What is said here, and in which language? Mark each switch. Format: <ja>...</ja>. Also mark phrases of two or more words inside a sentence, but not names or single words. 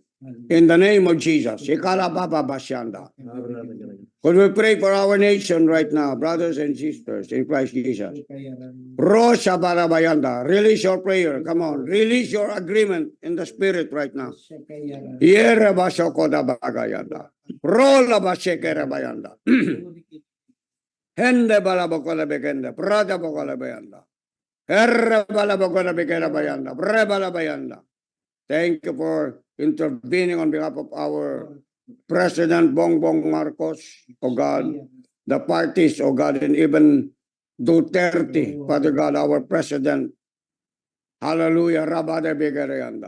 <en>In the name of Jesus. Could we pray for our nation right now, brothers and sisters in Christ Jesus? Rosha Barabayanda, release your prayer. Come on, release your agreement in the spirit right now. Yere Bashokoda Bagayanda. Rola Bashekere Bayanda. Hende Balabokola Begenda, Prada Bokola Bayanda. Herra Balabokola Begera Bayanda, Brebala Bayanda. Thank you for intervening on behalf of our President Bongbong Marcos, oh God, the parties, oh God, and even Duterte, Father God, our President. Hallelujah, Rabada Bigarayanda.</en>